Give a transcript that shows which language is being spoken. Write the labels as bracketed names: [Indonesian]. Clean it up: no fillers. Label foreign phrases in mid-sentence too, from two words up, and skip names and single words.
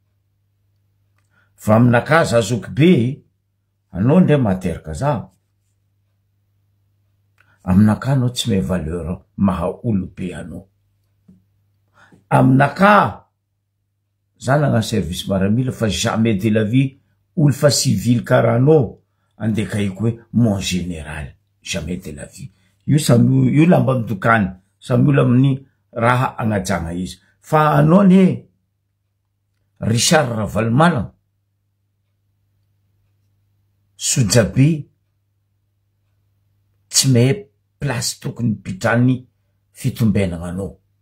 [Malagasy] Fa aminaka za zoky be, anao ndray materaka za. Aminaka anao tsy mahay valeur maha olobe anao. Aminaka za nagna service maramila fa [French] jamais de la vie [Malagasy] olo fa civil karaha anao andekaiko hoe [French] mon général, jamais de la vie. [Malagasy] Io lamba midokany, samy olo amin'ny raha agnajagna izy. Fa anao ne Richard Ravalomanana, Sojabe, tsy mahay place tokony pitrany fitombenagna anao.